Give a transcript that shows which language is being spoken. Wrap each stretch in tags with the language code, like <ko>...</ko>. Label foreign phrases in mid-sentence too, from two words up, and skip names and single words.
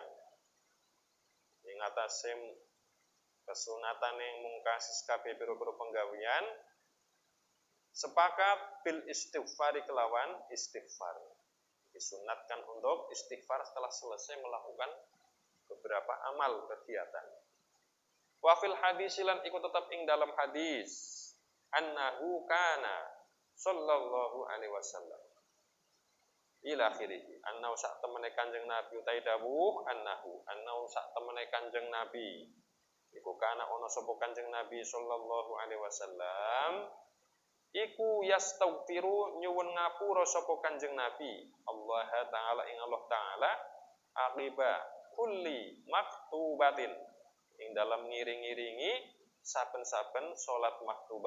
<jv>Ing atase kesunatane mungkasi sakabeh pira-pira penggawean sepakat</jv> <ar>بالاستغفار</ar> <jv>kelawan istighfar.</jv> <id>Disunatkan untuk istighfar setelah selesai melakukan beberapa amal kegiatan.</id> <ar>وفي الحديث</ar> <jv>lan iku tetap ing dalam hadis</jv> <ar>أنه كان صلى الله عليه وسلم إلى آخره، أنه</ar> <jv>sak temene Kanjeng Nabi utai dawuh annahu sak temene Kanjeng Nabi iku kana ana sapa Kanjeng Nabi</jv> <ar>صلى الله عليه وسلم</ar> <jv>iku yastaghfiru nyuwun ngapura sapa Kanjeng Nabi</jv> <ar>الله تعالى</ar> <jv>ing</jv> <ar>الله تعالى عقب كل مكتوبة,</ar> <jv>ing dalam ngiring-iringi saben-saben salat maktubah.</jv>